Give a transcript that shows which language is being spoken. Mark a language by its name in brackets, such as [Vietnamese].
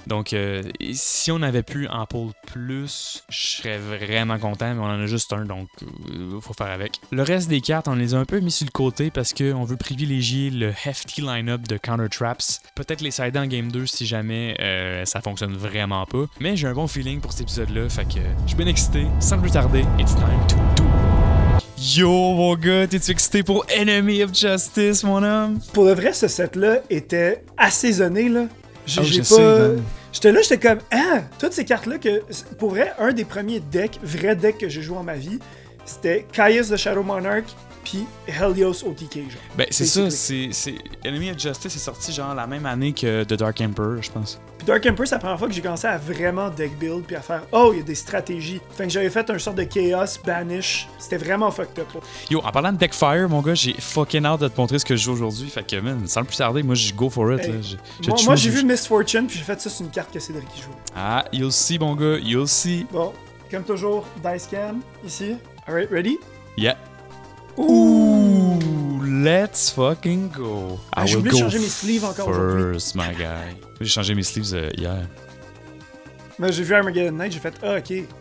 [French] Donc si on avait pu en pull plus, je serais vraiment content, mais on en a juste un, donc faut faire avec. Le reste des cartes, on les a un peu mis sur le côté parce qu'on veut privilégier le hefty line-up de Counter Traps. Peut-être les sider en Game 2 si jamais ça fonctionne vraiment pas. Mais j'ai un bon feeling pour cet épisode-là, fait que je suis bien excité. Sans plus tarder, [English] it's time to do. [French] Yo mon gars, t'es-tu excité pour Enemy of Justice, mon homme? Pour le vrai, ce set-là était assaisonné, là. Je sais, J'étais là, j'étais comme, ah, toutes ces cartes-là, que pour vrai, un des premiers vrais decks que j'ai joué en ma vie, c'était Caius the Shadow Monarch, puis Helios OTK, genre. Ben, c'est ça, c'est Enemy of Justice est sorti genre la même année que The Dark Emperor, je pense. Puis Dark Emperor, c'est la première fois que j'ai commencé à vraiment deck build, puis à faire, oh, il y a des stratégies. Fait que j'avais fait un sorte de Chaos, Banish. C'était vraiment fucked up, là. Yo, en parlant de deck Fire, mon gars, j'ai fucking hâte de te montrer ce que je joue aujourd'hui. Fait que, man, sans plus tarder, moi, je [English] go for it. Hey, [French] là. moi, j'ai vu Miss Fortune, puis j'ai fait ça sur une carte que Cédric joue. [English] Ah, you'll see, [French] mon gars, [English] you'll see. [French] Bon, comme toujours, Dice Cam, ici. [English] Alright, ready? Yeah. Ouh, let's fucking go. [French] J'ai oublié de changer mes sleeves encore aujourd'hui. [English] First, my guy. [French] J'ai changé mes sleeves hier. Mais j'ai vu Armageddon Night, j'ai fait, ah, ok.